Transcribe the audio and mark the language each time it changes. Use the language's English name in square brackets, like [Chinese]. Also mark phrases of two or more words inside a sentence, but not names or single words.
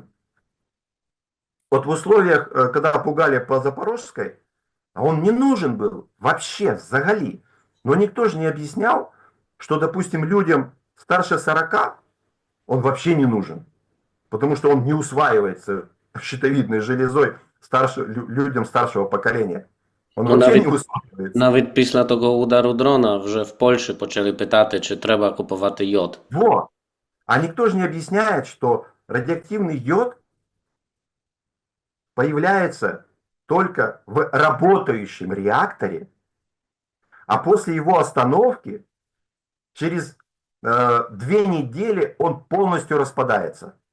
[Russian] Вот в условиях, когда пугали по Запорожской, он не нужен был вообще, взагалі. Но никто же не объяснял, что, допустим, людям старше 40 он вообще не нужен, потому что он не усваивается щитовидной железой людям старшего поколения. Он Ну, вообще не [Ukrainian] навіть, [Russian] усваивается. [Ukrainian] навіть після того удару дрона вже в Польщі почали питати, чи треба купувати йод. [Russian] Вот. А никто же не объясняет, что радиоактивный йод появляется только в работающем реакторе, а после его остановки через 2 недели он полностью распадается.